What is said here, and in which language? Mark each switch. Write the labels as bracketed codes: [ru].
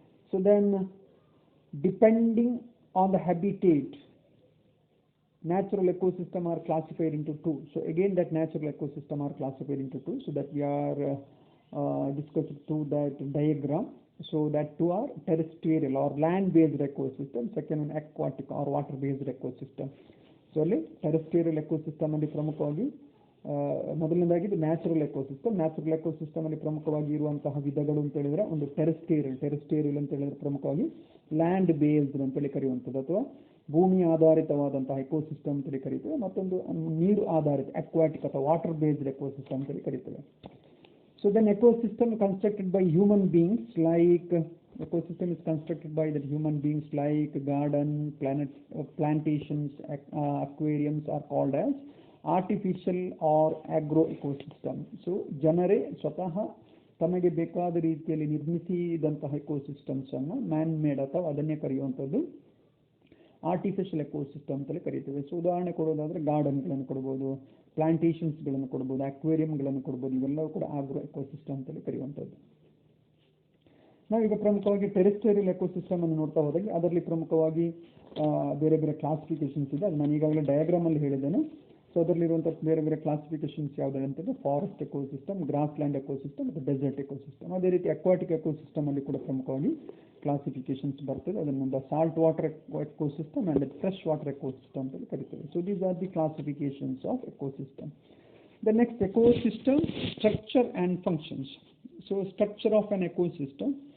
[en] So then depending on the habitat, natural ecosystem are classified into two. So again that natural ecosystem are classified into two, so that we are discussing through that diagram. So that two are terrestrial or land based ecosystem, second one aquatic or water based ecosystem. [kn] So ಅಲ್ಲಿ terrestrial ecosystem ಅಲ್ಲಿ ಪ್ರಮುಖವಾಗಿ ಮೊದಲನೇದಾಗಿ natural ecosystem. Natural ecosystem ಅಲ್ಲಿ ಪ್ರಮುಖವಾಗಿ ಇರುವಂತಹ ವಿಧಗಳು ಅಂತ ಹೇಳಿದ್ರೆ ಒಂದು ಟೆರೆಸ್ಟ್ರಿಯಲ್ ಅಂತ ಹೇಳಿದ್ರೆ ಪ್ರಮುಖವಾಗಿ ಲ್ಯಾಂಡ್ ಬೇಸ್ಡ್ ಅಂತೇಳಿ ಕರೆಯುವಂಥದ್ದು ಅಥವಾ ಭೂಮಿ ಆಧಾರಿತವಾದಂತಹ ಎಕೋಸಿಸ್ಟಮ್ ಅಂತೇಳಿ ಕರೀತೇವೆ. ಮತ್ತೊಂದು ನೀರು ಆಧಾರಿತ ಅಕ್ವಾಟಿಕ್ ಅಥವಾ ವಾಟರ್ ಬೇಸ್ಡ್ ಎಕೋಸಿಸ್ಟಮ್ ಅಂತೇಳಿ ಕರೀತೇವೆ. [en] So then ecosystem constructed by human beings, like ecosystem is constructed by the human beings like garden, plantations, aquariums are called as artificial or agro ecosystem. [kn] So ಜನರೇ ಸ್ವತಃ ತಮಗೆ ಬೇಕಾದ ರೀತಿಯಲ್ಲಿ ನಿರ್ಮಿಸಿದಂತಹ ecosystems ಅನ್ನು man made ಅಥವಾ ಅದನ್ನೇ ಕರೆಯುವಂಥದ್ದು artificial ecosystem ಅಂತೇಳಿ ಕರೀತೇವೆ. So ಉದಾಹರಣೆ ಕೊಡೋದಾದ್ರೆ ಗಾರ್ಡನ್ಗಳನ್ನು ಕೊಡ್ಬೋದು, ಪ್ಲಾಂಟೇಶನ್ಸ್ಗಳನ್ನು ಕೊಡ್ಬೋದು, ಅಕ್ವೇರಿಯಂಗಳನ್ನು ಕೊಡ್ಬೋದು. ಇವೆಲ್ಲವೂ ಕೂಡ ಆಗ್ರೋ ಎಕೋಸಿಸ್ಟಮ್ ಅಂತೇಳಿ ಕರೆಯುವಂಥದ್ದು. ನಾವೀಗ ಪ್ರಮುಖವಾಗಿ ಟೆರೆಸ್ಟ್ರಿಯಲ್ ಎಕೋಸಿಸ್ಟಮ್ ಅನ್ನು ನೋಡ್ತಾ ಹೋದಾಗ ಅದರಲ್ಲಿ ಪ್ರಮುಖವಾಗಿ ಬೇರೆ ಬೇರೆ ಕ್ಲಾಸಿಫಿಕೇಶನ್ಸ್ ಇದೆ. ಅದು ನಾನು ಈಗಾಗಲೇ ಡಯಾಗ್ರಾಮ್ ಅಲ್ಲಿ ಹೇಳಿದ್ದೇನೆ. ಸೊ ಅದರಲ್ಲಿರುವಂಥ ಬೇರೆ ಬೇರೆ ಕ್ಲಾಸಿಫಿಕೇಶನ್ಸ್ ಯಾವುದೇ ಅಂತಂದರೆ forest ecosystem, gross land ecosystem ಮತ್ತು ಡೆಸರ್ಟ್ ಎಕೋಸಿಸ್ಟಮ್. ಅದೇ ರೀತಿ ಅಕ್ವಾಟಿಕ್ ಎಕೋಸಿಸ್ಟಮ್ ಅಲ್ಲಿ ಕೂಡ ಪ್ರಮುಖವಾಗಿ ಕ್ಲಾಸಿಫಿಕೇಶನ್ಸ್ ಬರ್ತದೆ. ಅದನ್ನು salt water ecosystem and fresh water ecosystem ಅಂತೇಳಿ ಕರಿತೇವೆ. [en] So these are the classifications of ecosystem. The next ecosystem structure and functions. So structure of an ecosystem.